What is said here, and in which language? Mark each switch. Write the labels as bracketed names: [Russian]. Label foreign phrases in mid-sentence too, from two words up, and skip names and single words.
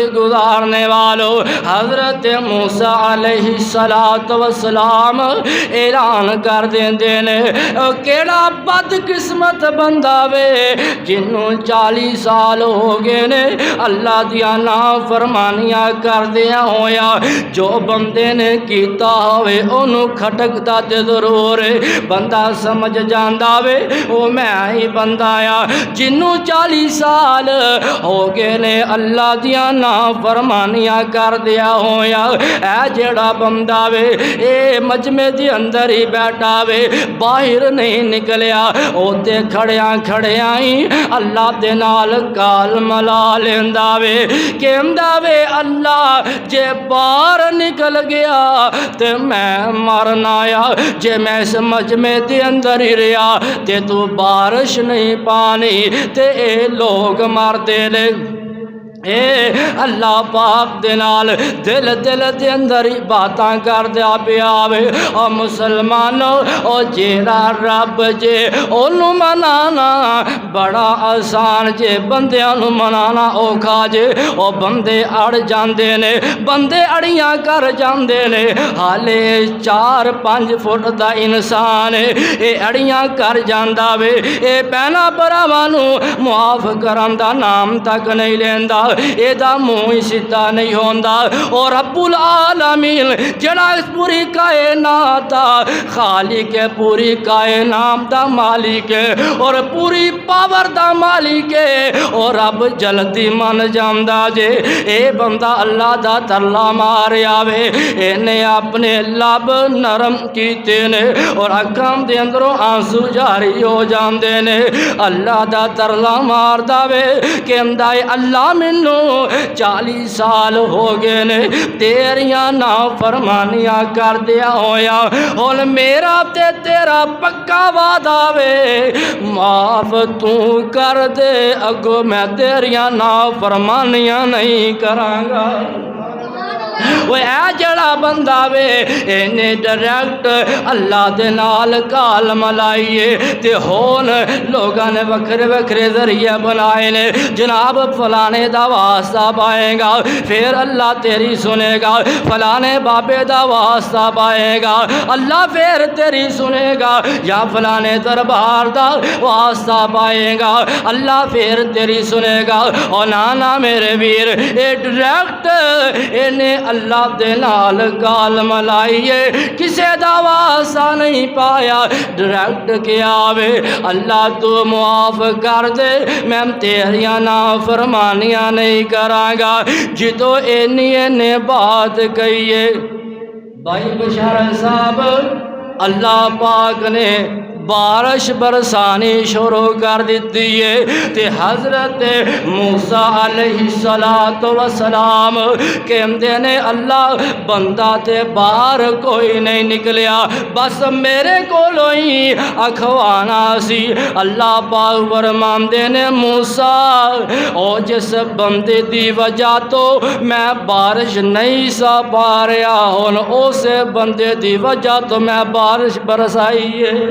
[Punjabi] گزارنے والو حضرت موسیٰ علیہ السلام اعلان کر دیں نے کیڑا بد قسمت بندہ وے جنوں 40 سال ہو گئے نے اللہ دیا نافرمانیاں کر دیا ہویا جو بندے نے کیتا ہوئے انہوں کھٹکتا تے ضرور بندہ سمجھ جاندہ وے وہ میں ہی بندہ آیا جنوں 40 سال سال ہو گئے نے اللہ دیاں نافرمانیاں کر دیا ہویا اے جڑا بندہ وے اے مجمع دی اندر ہی بیٹھا وے باہر نہیں نکلیا اوتے کھڑیاں کھڑیاں ہی اللہ دے نال کال ملا لیندا وے کہندا وے اللہ جے باہر نکل گیا تے میں مرنا آیا جے میں اس مجمع دے اندر ہی رہا تے تو بارش نہیں پانی تے اے لوگ مر دے لے اے اللہ پاک دے نال دل دے اندر ہی باتاں کر دیا پیاوے او مسلمانوں او جیڑا رب جے اونوں منانا بڑا آسان جے بندیاں نوں منانا اوکھا جے او بندے اڑ جاندے نے بندے اڑیاں کر جاندے نے حالے 4-5 فٹ دا انسان اے اڑیاں کر جاندا وے اے بہنا بھراواں نوں معاف کرن دا نام تک نہیں لیندا اے دا منہ سیدھا نہیں ہوندا اور رب العالمین جڑا اس پوری کائنات دا خالق ہے پوری کائنات دا مالک ہے اور پوری پاور دا مالک ہے اور رب جلدی من جاندا جے اے بندہ اللہ دا ترلا ماریا وے اینے اپنے لب نرم کیتے نے اور اکھاں دے اندروں آنسو جاری ہو جاندے نے اللہ دا ترلا ماردا وے کہندا اے اللہ مینوں 40 سال ہو گئے نے تیریاں نافرمانیاں کر دیا ہویا ہن میرا تے تیرا پکا وعدہ وے معاف تو کر دے اگوں میں تیریاں نافرمانیاں نہیں کراں گا وہ اے جڑا بندہ وے اینے ڈائریکٹ اللہ دے نال کال ملائیے تے ہون لوگاں نے وکھرے وکھرے ذریعے بنائے نے جناب فلانے دا واسطہ پائے گا پھر اللہ تیری سنے گا فلانے بابے دا واسطہ پائے گا اللہ پھر تیری سنے گا یا فلانے دربار دا واسطہ پائے گا اللہ پھر تیری سنے گا اور نانا میرے ویر اے ڈائریکٹ اینے اللہ دے نال کال ملائیے کسے دا واسطہ نہیں پایا ڈائریکٹ کیا وے اللہ تو معاف کر دے میں تیریاں نافرمانیاں نہیں کراں گا جدو اینے بات کہیے بھائی بشار صاحب اللہ پاک نے بارش برسانی شروع کر دیتی ہے تے حضرت موسیٰ علیہ السلام کہندے نے اللہ بندہ تے باہر کوئی نہیں نکلیا بس میرے کولوں ہی اکھوانا سی اللہ پاک فرماندے نے موسیٰ او جس بندے دی وجہ تو میں بارش نہیں سا پا رہا ہن اسے بندے دی وجہ تو میں بارش برسائی ہے